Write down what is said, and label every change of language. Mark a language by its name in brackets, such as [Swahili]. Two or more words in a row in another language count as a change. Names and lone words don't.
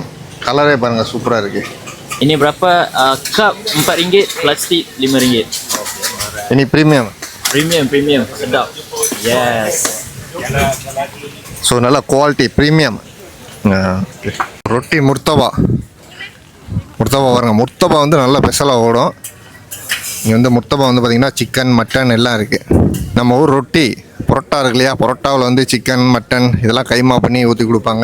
[Tamil] கலரே பாருங்கள், சூப்பராக இருக்குது. [Malay] Ini berapa cup? RM4, plastik RM5. Ini premium. Premium, sedap. Yes. [Tamil] ஸோ நல்லா [English] quality premium. [Tamil] ரொட்டி முர்த்தபா பாருங்க. முர்த்தபா வந்து நல்லா ஸ்பெஷலாக ஓடும். இங்கே வந்து முர்த்தபா வந்து பார்த்திங்கன்னா சிக்கன், மட்டன் எல்லாம் இருக்குது. நம்ம ஊர் ரொட்டி புரோட்டா இருக்கு இல்லையா, புரோட்டாவில் வந்து சிக்கன், மட்டன் இதெல்லாம் கைமா பண்ணி ஊற்றி கொடுப்பாங்க.